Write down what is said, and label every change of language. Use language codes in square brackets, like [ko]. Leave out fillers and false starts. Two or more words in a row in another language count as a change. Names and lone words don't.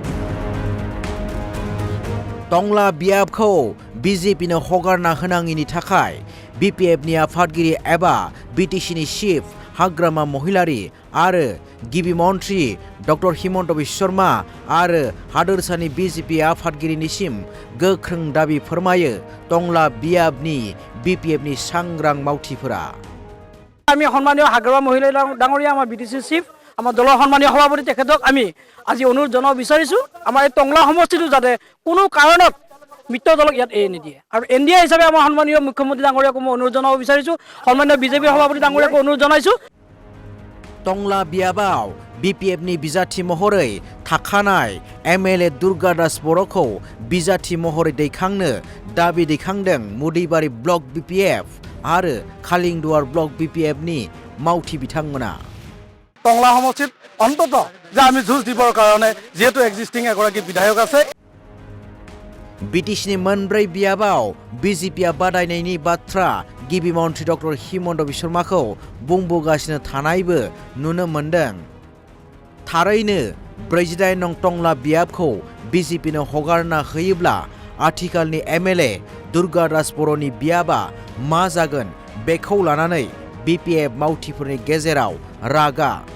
[brx] टंला बियाबखौ BJPनो हगारना होनाङिनि थाखाय BPFनि आफादगिरि एबा BTCनि चिफ हाग्रामा महिलारि आरो गिबि मन्थ्रि डक्टर हिमन्त बिश्व शर्मा आरो हादोरसानि BJP आफादगिरिनिसिम गोख्रों दाबि फोरमायो टंला बियाबनि BPFनि सांग्रां मावथिफोरा [as] আমি সম্মানীয় হাগ্ৰামা মহিলা ডাঙৰীয়া আমাৰ BTC চিফ আমাৰ দলৰ সম্মানীয় সভাপতি তেখেতক আমি আজি অনুৰোধ জনাব বিচাৰিছো আমাৰ এই টংলা সমষ্টিটো যাতে কোনো কাৰণত মিত্ৰ দলক ইয়াত এৰি নিদিয়ে আৰু এনডিএ হিচাপে আমাৰ সম্মানীয় মুখ্যমন্ত্ৰী ডাঙৰীয়াক মই অনুৰোধ জনাব বিচাৰিছো সম্মানীয় BJP সভাপতি ডাঙৰীয়াক অনুৰোধ জনাইছো [brx] टंला बियाबाव BPFनि बिजाथि महरै थाखानाय MLA दुर्गा दास बर'खौ बिजाथि महरै दैखांनो दाबि दैखांदों मुदिबारि ब्लक BPF आरो खालिंदुवार ब्लक BPFनि मावथि बिथांमोना [as] टंला समष्टित অন্তত যে আমি যুঁজ দিবৰ কাৰণে যেহেতু এক্সিস্টিং এগৰাকী বিধায়ক আছে [brx] BTCनि मोनब्रै बियाबाव BJPआ बादायनायनि बाथ्रा गिबि मन्थ्रि डक्टर हिमन्त बिश्व शर्माखौ बुंबोगासिनो थानायबो नुनो मोन्दों थारैनो 48 नं टंला बियाबखौ BJPनो हगारना होयोब्ला आथिखालनि MLA दुर्गा दास बर'नि बियाबा मा जागोन बेखौ लानानै BPF मावथिफोरनि गेजेराव रागा